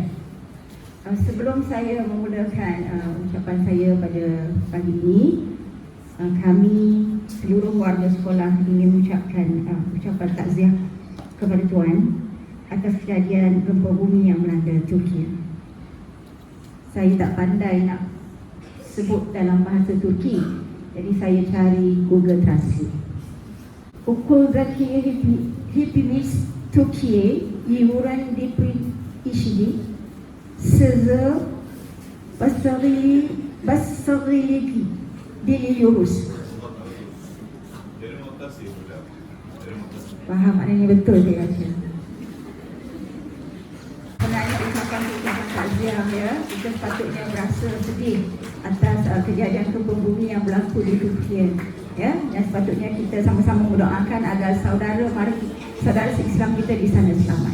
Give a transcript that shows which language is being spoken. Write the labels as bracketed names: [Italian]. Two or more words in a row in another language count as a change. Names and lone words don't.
[Malay] Sebelum saya memulakan ucapan saya pada pagi ini, kami seluruh warga sekolah ingin mengucapkan ucapan takziah kepada Tuan atas kejadian gempa bumi yang melanda Turki. Saya tak pandai nak sebut dalam bahasa Turki, jadi saya cari Google Translate. [Turkish] Okuldaki hepimiz Türkiye yuran deprem işini size basarili diliyoruz. [Malay] Faham maknanya betul dia kata. Sebenarnya ucapan takziah ya, kita sepatutnya merasa sedih atas kejadian gempa bumi yang berlaku di Turki, ya, dan sepatutnya kita sama-sama mendoakan agar saudara Islam kita di sana selamat.